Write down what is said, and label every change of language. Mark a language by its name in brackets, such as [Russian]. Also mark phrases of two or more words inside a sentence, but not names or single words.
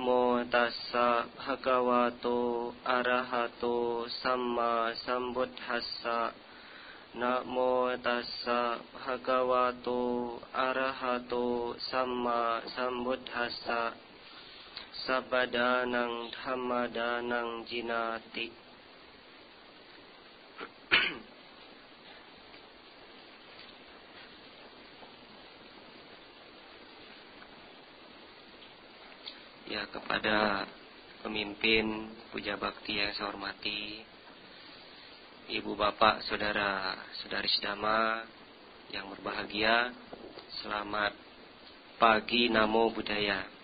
[Pali] ตัสสะภะคะวะโตอะระหะโตสัมมาสัมพุทธัสสะนะโมตัสสะภะคะวะโตอะระหะโตสัมมาสัมพุทธัสสะสัพพดานังธัมมดานังจินาติ [Indonesian] Ya, kepada pemimpin puja bakti yang saya hormati, ibu bapak, saudara saudari sedama yang berbahagia, selamat pagi, [Pali] namo buddhaya.